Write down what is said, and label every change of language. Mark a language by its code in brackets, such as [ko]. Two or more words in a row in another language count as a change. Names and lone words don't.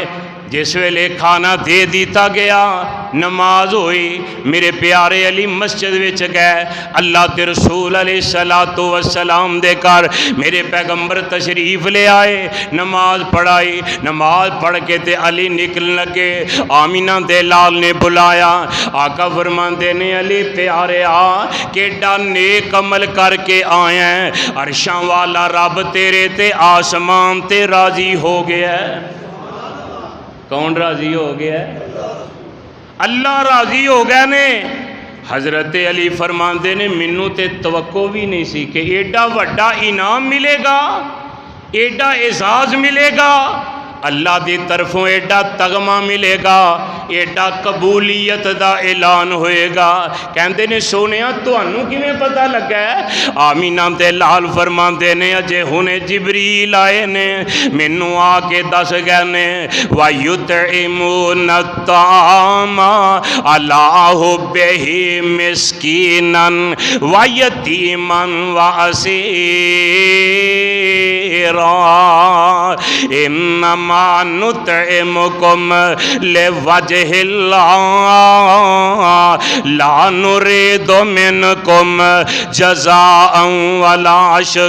[pa] جس ویلے کھانا دے دیتا گیا نماز ہوئی، میرے پیارے علی مسجد وچ گئے، اللہ تے رسول [ar] علیہ السلام [pa] دے کر میرے پیغمبر تشریف لے آئے، نماز پڑھائی، نماز پڑھ کے تے علی نکل لگے۔ آمینہ دے لال نے بلایا، آقا فرماندے نے علی پیارے آ کیڈا نیک عمل کر کے آیا ہے، عرشاں والا رب تیرے تے آسمان تے راضی ہو گیا ہے۔ کون راضی ہو گیا ہے؟ اللہ راضی ہو گیا نے۔ حضرت علی فرماندے نے مینوں تے توقع بھی نہیں سی کہ ایڈا وڈا انعام ملے گا، ایڈا اعزاز ملے گا، اللہ دی طرفوں ایڈا تغمہ ملے گا، ایڈا قبولیت دا اعلان ہوئے گا۔ کہندے نے سونیا تانوں کیویں پتہ لگا ہے؟ آمینہ دے لال فرماندے نے اجے ہنے جبریل آئے نے مینوں آ کے دس گئے نے [ar] وَيُطْعِمُونَ الطَّعَامَ عَلَىٰ حُبِّهِ مِسْكِينًا وَيَتِيمًا وَأَسِيرًا إِنَّمَا نُطْعِمُكُمْ لِوَجْهِ اللَّهِ لَا نُرِيدُ مِنْكُمْ جَزَاءً وَلَا